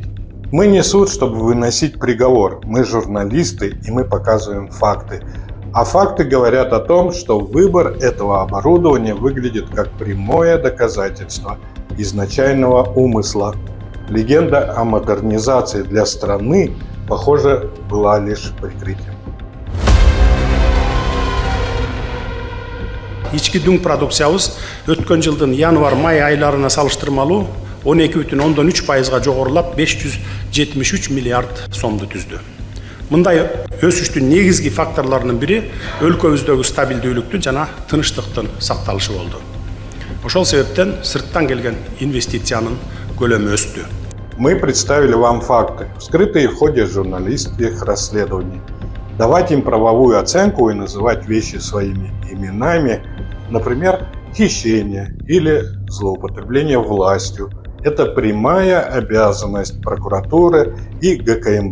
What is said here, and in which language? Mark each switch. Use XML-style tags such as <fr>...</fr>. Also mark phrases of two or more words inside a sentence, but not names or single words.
<ru>Мы не суд, чтобы выносить приговор. Мы журналисты, и мы показываем факты. А факты говорят о том, что выбор этого оборудования выглядит как прямое доказательство изначального умысла. Легенда о модернизации для страны, похоже, была лишь прикрытием.</ru> <ky>Ички дүң продукциябыз өткөн жылдын январь-май айларына салыштырмалуу 12,3% жогорулап 573 миллиард сомду түздү. Мындай өсүштүн негизги факторлорунун бири өлкөбүздөгү стабилдүүлүктүн жана тынычтыктын сакталышы болду. Ошол себептен сырттан келген инвестициянын көлөмү өстү.</ky> <ru>Мы представили вам факты, вскрытые в ходе журналистских расследований. Давать им правовую оценку и называть вещи своими именами, например, хищение или злоупотребление властью, это прямая обязанность прокуратуры и ГКМБ.</ru>